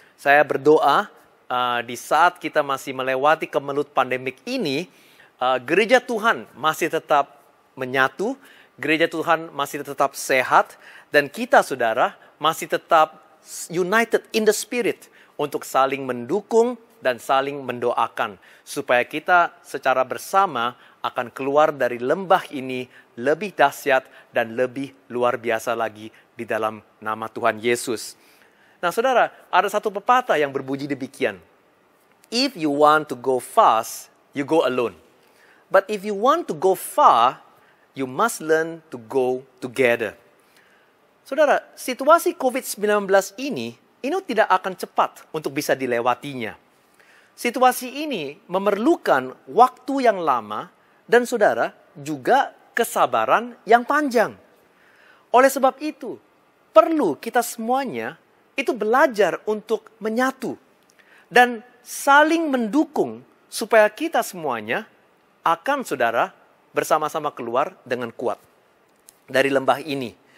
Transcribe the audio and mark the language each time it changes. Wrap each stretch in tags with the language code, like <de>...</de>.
<id>Saya berdoa di saat kita masih melewati kemelut pandemik ini, gereja Tuhan masih tetap menyatu, gereja Tuhan masih tetap sehat, dan kita saudara masih tetap</id> <en>united in the spirit</en> <id>untuk saling mendukung dan saling mendoakan, supaya kita secara bersama akan keluar dari lembah ini lebih dahsyat dan lebih luar biasa lagi di dalam nama Tuhan Yesus. Nah saudara, ada satu pepatah yang berbunyi demikian.</id> <en>If you want to go fast, you go alone. But if you want to go far, you must learn to go together.</en> <id>Saudara, situasi COVID-19 ini tidak akan cepat untuk bisa dilewatinya. Situasi ini memerlukan waktu yang lama dan saudara juga kesabaran yang panjang. Oleh sebab itu, perlu kita semuanya itu belajar untuk menyatu dan saling mendukung supaya kita semuanya akan saudara bersama-sama keluar dengan kuat dari lembah ini.</id>